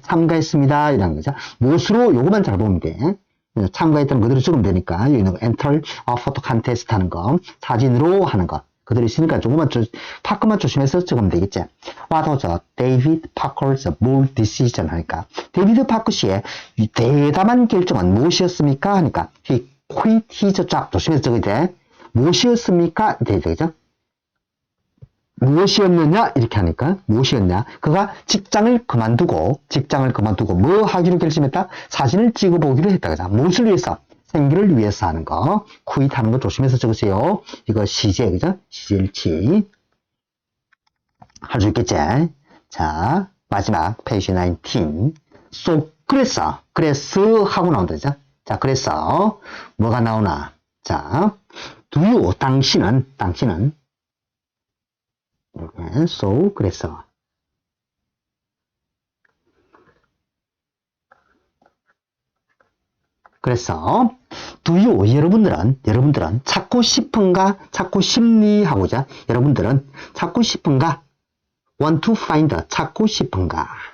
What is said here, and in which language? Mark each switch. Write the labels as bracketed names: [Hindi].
[Korean] 참가했습니다. 이런 거죠. 무엇으로? 요거만 잘 보면 돼. 참가했다는 그대로 적으면 되니까, 여기는 enter, 포토 콘테스트 하는 거, 사진으로 하는 거. 그대로 있으니까 조금만, 파크만 조심해서 적으면 되겠지. [English] What was David Parker's bold decision? [Korean] 하니까, 데이비드 파크 씨의 대담한 결정은 무엇이었습니까? 하니까, [English] he quit his job. [Korean] 조심해서 적어야 돼. 무엇이었습니까? 되죠? 무엇이었느냐? 이렇게 하니까, 무엇이었냐? 그가 직장을 그만두고 뭐 하기로 결심했다? 사진을 찍어보기로 했다. 그죠? 무엇을 위해서? 생기를 위해서 하는 거. quit 하는 거 조심해서 적으세요. 이거 시제, 그죠? 시제일치. 할 수 있겠지? 자, 마지막, 페이지 19. So, 그래서 하고 나온다. 그죠? 자, 그래서, 뭐가 나오나? 자, do you, 당신은, 이렇게, so, 그래서. 그래서, [English] do you, [Korean] 여러분들은 찾고 싶은가? 찾고 싶니? 하고자. 여러분들은 찾고 싶은가? [English] want to find, [Korean] 찾고 싶은가?